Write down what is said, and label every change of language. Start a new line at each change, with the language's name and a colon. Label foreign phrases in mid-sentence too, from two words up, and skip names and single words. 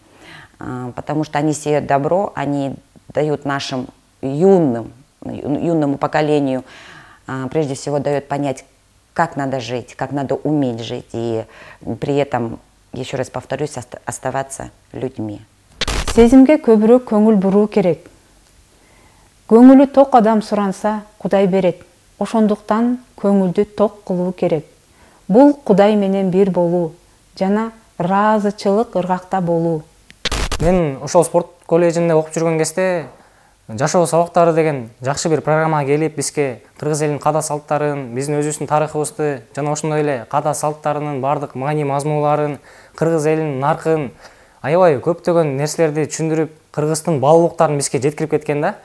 Russian: Потому что они сеют добро, они дают нашим юному поколению, прежде всего дают понять, как надо жить, как надо уметь жить, и при этом, еще раз повторюсь, оставаться людьми.
Kyrgyz: Сезимге көбүрөөк көңүл буруу керек. Көңүлү ток адам суранса, Кудай берет. Ошондуктан көңүлдү ток кылуу керек. Бул Кудай менен бир болуу жана ыраазычылык ыргакта болуу. Мен ошол спорт колледжинде окуп жүргөн кезде жашоо сабактары деген жакшы бир программа келип, бизге кыргыз элинин када салттарын, биздин өзүбүздүн тарыхыбызды жана ошондой эле када салттарынын бардык маани мазмууларын, кыргыз элинин наркын, аябай көптөгөн нерселерди түшүндүрүп, кыргыздын баалуулуктарын бизге жеткирип кеткен да.